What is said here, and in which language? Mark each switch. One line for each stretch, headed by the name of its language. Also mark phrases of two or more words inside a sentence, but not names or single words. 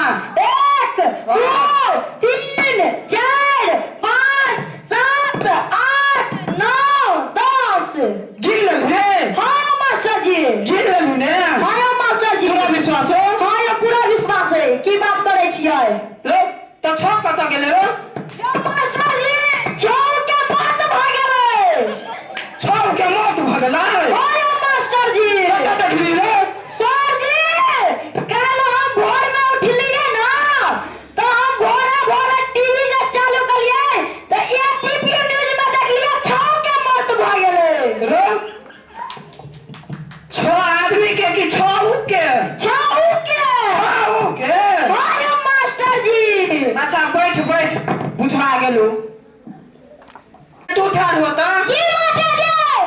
Maithili: 1 2 3 4 5 7 8 9 10। गिन ले हाँ मास्टर जी। गिन ले ने हाँ या मास्टर जी। पूरा विश्वास हो हाँ या पूरा विश्वास है की बात करे छियै। लो तो 6 कत गेले रो या मास्टर जी 6 के बात भ गेलै। 6 के मौत भ गेलै हाँ या मास्टर जी। कत देखली रे सर जी कल हम भोर में उठलिए ना तो हम भोरे टीवी के चालू करिए तो एटीपी न्यूज में देखलिए 6 के मौत भ गेलै। रो 6 आदमी के कि 6 के 6 के। हाँ या मास्टर जी। अच्छा बैठ बैठ बुझा गेलू तू ठार होता जी मास्टर जी।